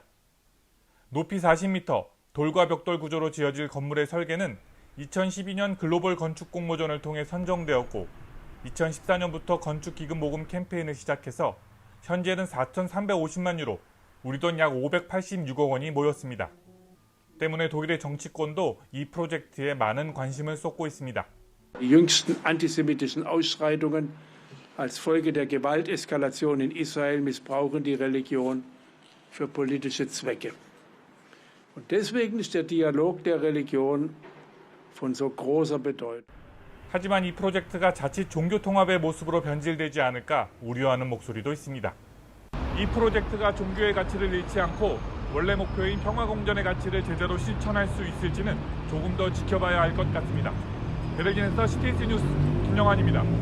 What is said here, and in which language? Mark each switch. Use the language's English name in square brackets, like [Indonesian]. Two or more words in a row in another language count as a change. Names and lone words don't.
[Korean] 높이 40m, 돌과 벽돌 구조로 지어질 건물의 설계는 2012년 글로벌 건축 공모전을 통해 선정되었고 2014년부터 건축 기금 모금 캠페인을 시작해서 현재는 4,350만 유로, 우리 돈 약 586억 원이 모였습니다. 때문에 독일의 정치권도 이 프로젝트에 많은 관심을 쏟고 있습니다. [German] Die jüngsten antisemitischen Ausschreitungen als Folge der Gewalteskalation in Israel missbrauchen die Religion für politische Zwecke. Und deswegen ist der Dialog der Religion von so großer Bedeutung. [Korean] 하지만 이 프로젝트가 자칫 종교 통합의 모습으로 변질되지 않을까 우려하는 목소리도 있습니다. 이 프로젝트가 종교의 가치를 잃지 않고 원래 목표인 평화공존의 가치를 제대로 실천할 수 있을지는 조금 더 지켜봐야 할 것 같습니다. 베를린에서 CTS 뉴스 김영환입니다.